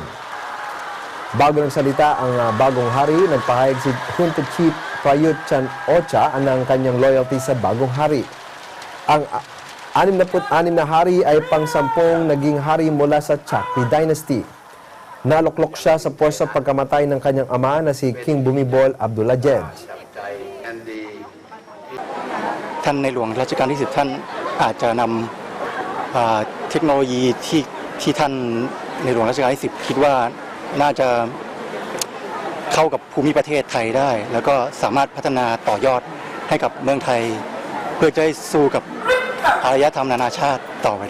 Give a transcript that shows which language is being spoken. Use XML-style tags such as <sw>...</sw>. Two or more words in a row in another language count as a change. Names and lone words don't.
<tl>Bago nagsalita ang bagong hari, nagpahayag si Junta Chief Prayut Chan-ocha ng kanyang loyalty sa bagong hari. Ang 66 na hari ay pang-10 naging hari mula sa Chakri Dynasty. Naluklok siya sa puwersa pagkamatay ng kanyang ama na si King Bhumibol Abdullah.</tl> <th>ท่านในหลวงรัชกาลที่10ท่านอาจจะนำเทคโนโลยีที่ท่านในหลวงรัชกาลที่10คิดว่าน่าจะเข้ากับภูมิประเทศไทยได้แล้วก็สามารถพัฒนาต่อยอดให้กับเมืองไทยเพื่อจะได้สู้กับอารยธรรมนานาชาติต่อไปได้</th>